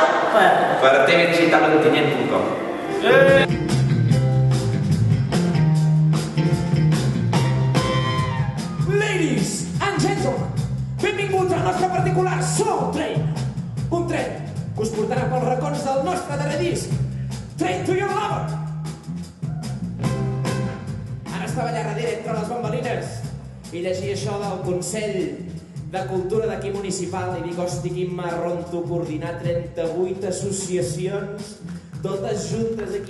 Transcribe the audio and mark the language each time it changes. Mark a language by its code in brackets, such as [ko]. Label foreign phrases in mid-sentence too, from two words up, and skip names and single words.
[ca] per tvdigitalontinyent.com. [en] Ladies and gentlemen, [ca] benvinguts al nostre particular Soul Train. Un tren que us portarà pels racons del nostre darrer disc, Train to Your Lover. Ara estava allà darrere entre les bambalines i llegia això del Consell de Cultura d'aquí municipal i dic, hosti, quin marronto coordinar 38 associacions totes juntes aquí.